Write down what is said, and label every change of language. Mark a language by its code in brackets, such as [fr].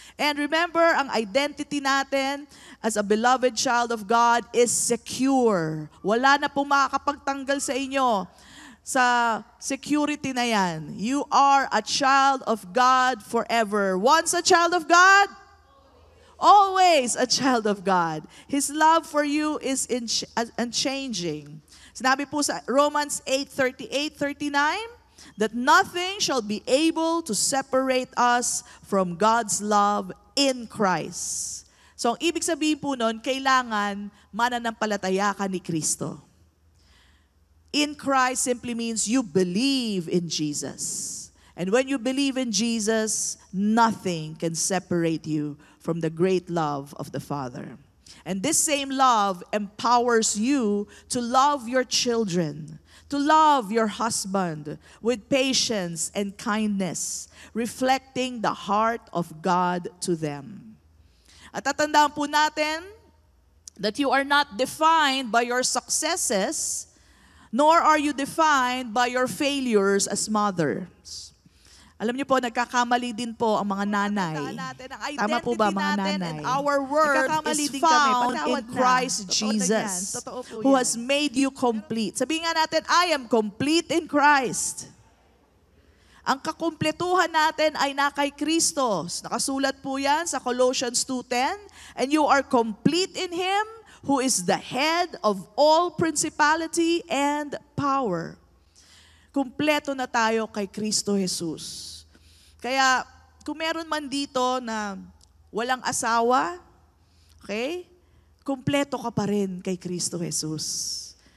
[en] And remember, ang identity natin as a beloved child of God is secure. [tl] Wala na pong makakapagtanggal sa inyo sa security na yan. [en] You are a child of God forever. Once a child of God, always a child of God. His love for you is unchanging. [tl] Sinabi po sa [en] Romans 8:38-39, that nothing shall be able to separate us from God's love in Christ. So [tl] ang ibig sabihin po nun, kailangan mananampalataya ka ni Kristo. [en] In Christ simply means you believe in Jesus. And when you believe in Jesus, nothing can separate you from the great love of the Father. And this same love empowers you to love your children, to love your husband with patience and kindness, reflecting the heart of God to them. [tl] At tatandaan po natin [en] that you are not defined by your successes, nor are you defined by your failures as mothers. [tl] Alam niyo po, nagkakamali din po ang mga nanay. Tama po ba mga nanay? [en] Our worth is found in Christ Jesus, who has made you complete. [tl] Sabihin nga natin, [en] I am complete in Christ. [tl] Ang kakumpletuhan natin ay na kay Kristo. Nakasulat po yan sa Colossians 2:10. [en] And you are complete in Him, who is the head of all principality and power. [tl] Kumpleto na tayo kay Kristo Jesus. Kaya, kung meron man dito na walang asawa, okay, kumpleto ka pa rin kay Kristo Jesus.